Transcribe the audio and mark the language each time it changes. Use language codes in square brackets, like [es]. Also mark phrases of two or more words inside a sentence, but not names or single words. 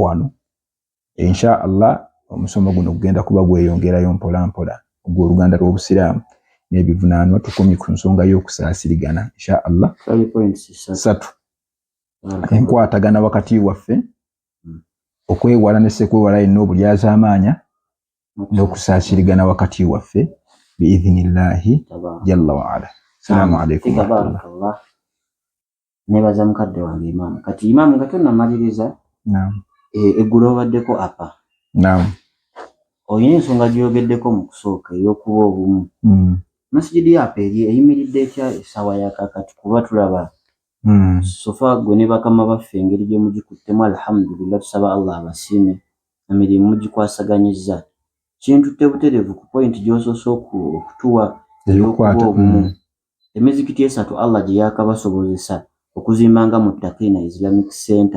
[lg] wano [ar] إن شاء الله [lg] omusomo guno gugenda kuba gweyongerayo mpola mpola ogw'oluganda lw'obusiraamu n'ebivunaanwa tukomye ku nsonga y'okusaasirigana [ar] إن شاء الله [lg] 3 enkwatagana wakati waffe okwewala ne sekwewala yenna obulyazaamaanya n'okusaasirigana wakati waffe [ar] بإذن الله جل وعلا. السلام عليكم ورحمة الله. [lg] Nebaza mukadde wange imaamu kati imaamu nga tonnamaliriza eggulo obaddeko apa olina ensonga gyogeddeko mu kusooka ey'okuba obumu masijidi apa eri eyimiridde etya essaawa yakakati kuba tulaba sofa gwe ne bakama baffe engeri gye mugikuttemu alhamdulillah tusaba allah abasiime emirimu mugikwasaganyizza kintutte butereevu ku pointi gy'osoose okutuwa ey'okuba obumu emizikiti 3 allah gye yakabasobozesa okuzimbanga mu Takina Islamic Center